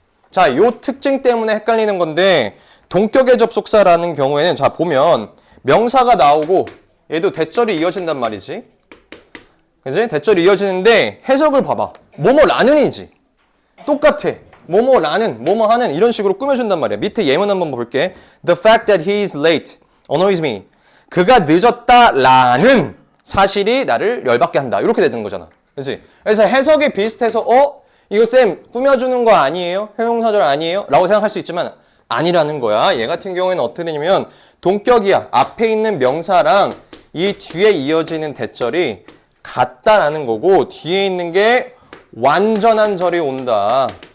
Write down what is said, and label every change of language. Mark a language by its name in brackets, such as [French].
[Korean] 자, 요 특징 때문에 헷갈리는 건데 동격의 접속사라는 경우에는 자, 보면 명사가 나오고 얘도 대절이 이어진단 말이지. 그지? 대절이 이어지는데 해석을 봐봐. 뭐뭐라는이지. 똑같아. 뭐뭐라는, 뭐뭐하는 이런 식으로 꾸며준단 말이야. 밑에 예문 한번 볼게. [English] The fact that he is late annoys me. [Korean] 그가 늦었다라는 사실이 나를 열받게 한다. 이렇게 되는 거잖아. 그치? 그래서 해석이 비슷해서 이거 쌤 꾸며주는 거 아니에요? 형용사절 아니에요? 라고 생각할 수 있지만 아니라는 거야. 얘 같은 경우에는 어떻게 되냐면 동격이야. 앞에 있는 명사랑 이 뒤에 이어지는 대절이 같다라는 거고 뒤에 있는 게 완전한 절이 온다.